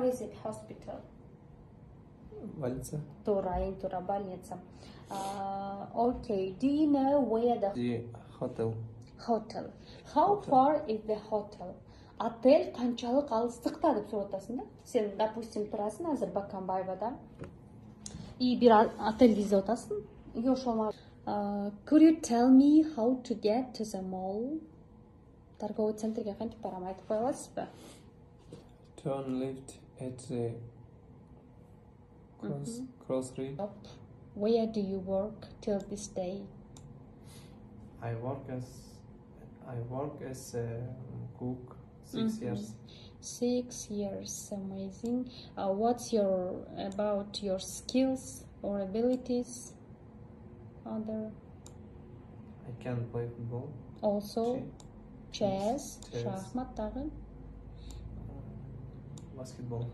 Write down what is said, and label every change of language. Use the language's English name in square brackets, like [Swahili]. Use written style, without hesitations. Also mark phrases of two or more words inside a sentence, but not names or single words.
[English] is it? Hospital. [Russian] Больница. [Kyrgyz] Тура, больница. [English] Okay, do you know where The hotel. hotel? How far is the hotel? [Kazakh] Отель қаншалық алыстықта деп сұрап жатасың да. Сен, допустим, тұрасың азыр Баканбаевада. И bir отель іздеп жатасың. Егер ошол [English] could you tell me how to get to the mall? [Russian] Торговый центрге [Kyrgyz] кантип барам, айтып кое аласыз ба? [English] Turn left at the crossroad. Where do you work till this day? I work as a cook 6 years. 6 years, amazing. What's about your skills or abilities? Other I can play football. also chess, [Kyrgyz] шахмат, тагы [English] Basketball.